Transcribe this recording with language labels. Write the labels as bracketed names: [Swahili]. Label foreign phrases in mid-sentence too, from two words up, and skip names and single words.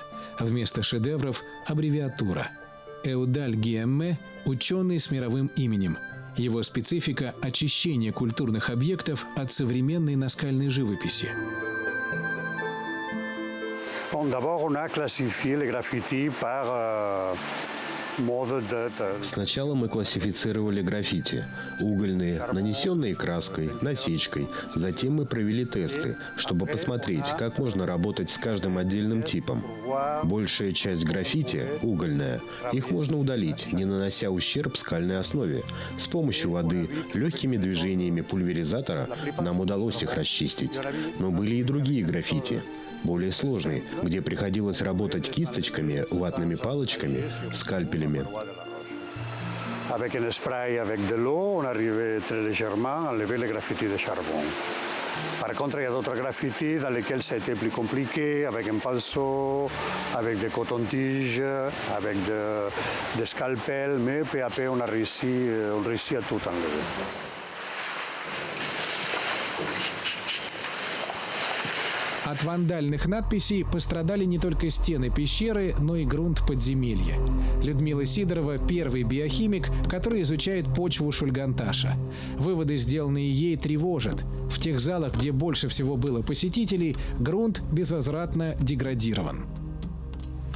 [Russian] Вместо шедевров – аббревиатура. Эудаль Гиэмме – ученый с мировым именем. Его специфика – очищение культурных объектов от современной наскальной живописи. [French] D'abord, on a classifié les graffitis par [Russian] Сначала мы классифицировали граффити. Угольные, нанесенные краской, насечкой. Затем мы провели тесты, чтобы посмотреть, как можно работать с каждым отдельным типом. Большая часть граффити – угольная. Их можно удалить, не нанося ущерб скальной основе. С помощью воды, легкими движениями пульверизатора нам удалось их расчистить. Но были и другие граффити. Более сложный, где приходилось работать кисточками, ватными палочками, скальпелями. [French] Avec un spray avec de l'eau, on arrivait très légèrement à enlever les graffitis de charbon. Par contre, il y a d'autres graffitis dans lesquels ça a été plus compliqué, avec un pinceau, avec des cotons-tiges, avec des scalpels, mais peu à peu on a réussi à tout enlever. [Russian] От вандальных надписей пострадали не только стены пещеры, но и грунт подземелья. Людмила Сидорова – первый биохимик, который изучает почву Шульганташа. Выводы, сделанные ей, тревожат. В тех залах, где больше всего было посетителей, грунт безвозвратно деградирован.